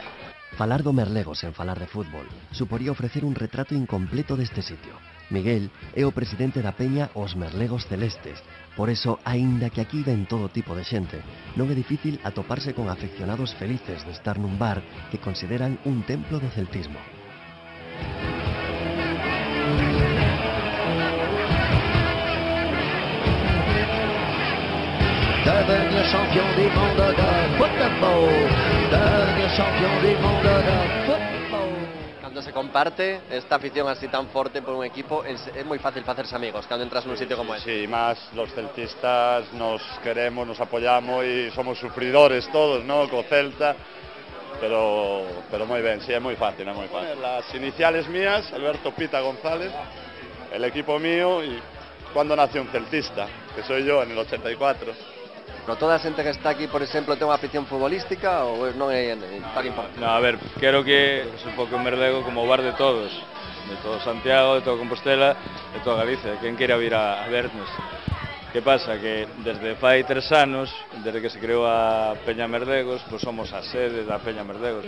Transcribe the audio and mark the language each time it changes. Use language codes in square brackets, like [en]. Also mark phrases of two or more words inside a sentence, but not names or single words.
[gl] Falar do Merlego sen falar de fútbol suporía ofrecer un retrato incompleto deste sitio. Miguel é o presidente da peña Os Merlegos Celestes. Por eso, aínda que aquí ven todo tipo de xente, non é difícil atoparse con aficionados felices de estar nun bar que consideran un templo do celtismo. [fr] Devenir champion du monde de football. Devenir champion du monde de football. [gl] Cando se comparte esta afición así tan forte por un equipo, es moi fácil facerse amigos cando entras nun sitio como este. [es] Sí, más los celtistas nos queremos, nos apoyamos y somos sufridores todos, ¿no? [gl] Co Celta, pero moi ben, sí, é moi fácil, é moi fácil. [es] Las iniciales mías, Alberto Pita González, el equipo mío, y cuando nació un celtista, que soy yo en el 84. [gl] Pero toda a xente que está aquí, por exemplo, ten unha afición futbolística ou non é tan importante? No, a ver, quero que es un pouco o Merlego como o bar de todo Santiago, de todo Compostela, de toda Galicia, quen queira vir a vernos. Que pasa? Que desde fai 3 anos, desde que se creou a Peña Merlegos, pois somos a sede da Peña Merlegos.